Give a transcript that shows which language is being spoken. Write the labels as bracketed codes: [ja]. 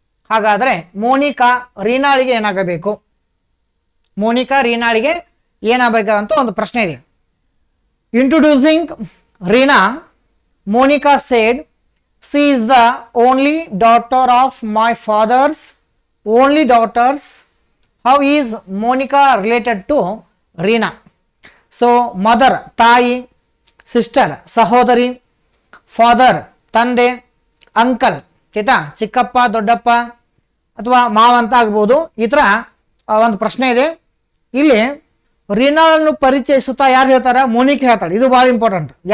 [kn] ಹಾಗಾದರೆ ಮೋನಿಕಾ ರೀನಾಳಿಗೆ ಏನಾಗಬೇಕು? ಮೋನಿಕಾ ರೀನಾಳಿಗೆ ಏನಾಗಬೇಕು ಅಂತ ಒಂದು ಪ್ರಶ್ನೆ ಇದೆ. [en] Introducing Reena, Monica said, she is the only daughter of my father's only daughters. How is Monica related to Reena? [kn] Mother ತಾಯಿ, sister ಸಹೋದರಿ, father ತಂದೆ, ಅಂಕಲ್ ಚಿಕ್ಕಪ್ಪ ದೊಡ್ಡಪ್ಪ ಅಥವಾ ಮಾವ ಅಂತ ಆಗ್ಬೋದು. ಈ ಥರ ಒಂದು ಪ್ರಶ್ನೆ ಇದೆ. ಇಲ್ಲಿ ರೀನಾಳನ್ನು ಪರಿಚಯಿಸುತ್ತಾ ಯಾರು ಹೇಳ್ತಾರೆ? ಮೋನಿಕಾ ಹೇಳ್ತಾಳೆ. ಇದು ಭಾಳ ಇಂಪಾರ್ಟೆಂಟ್.